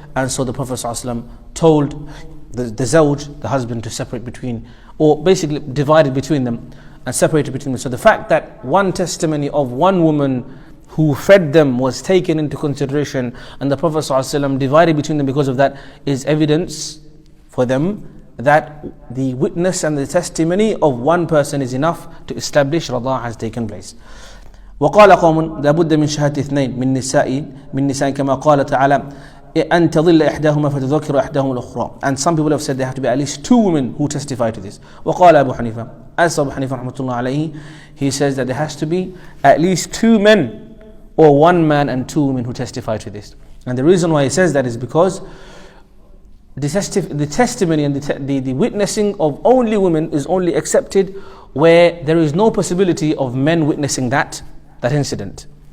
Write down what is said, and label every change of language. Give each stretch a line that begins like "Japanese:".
English: And so the Prophet ﷺ told the zawj, the husband, to separate between, or basically divided between them and separated between them. So the fact that one testimony of one woman who fed them was taken into consideration, and the Prophet ﷺ divided between them because of that, is evidence for them that the witness and the testimony of one person is enough to establish radha has taken place.
Arabic: وقال قوم لابد من شهادة اثنين من نساء كما قال تعالى أن تضل إحداهما فتذكر إحداهما الأخرى.
English: And some people have said there have to be at least 2 women who testify to this.
Arabic: وقال أبو حنيفة,
English: as Abu Hanifa
Arabic: رحمة الله عليه,
English: he says that there has to be at least 2 men or 1 man and 2 women who testify to this. And the reason why he says that is because the testimony and the witnessing of only women is only accepted where there is no possibility of men witnessing that incident.